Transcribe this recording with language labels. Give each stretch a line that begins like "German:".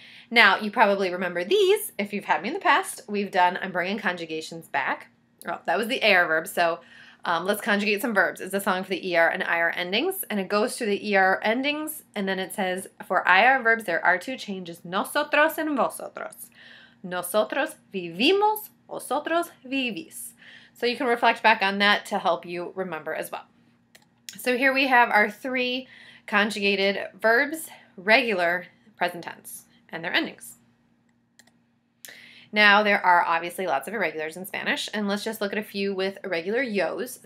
English: Now, you probably remember these if you've had me in the past. I'm bringing conjugations back. Oh, that was the AR verb, so let's conjugate some verbs. It's a song for the ER and IR endings, and it goes through the ER endings, and then it says, for IR verbs, there are 2 changes, nosotros and vosotros.
Spanish: Nosotros vivimos, vosotros vivís.
English: So you can reflect back on that to help you remember as well. So here we have our 3 conjugated verbs, regular, present tense, and their endings. Now, there are obviously lots of irregulars in Spanish, and let's just look at a few with irregular yos.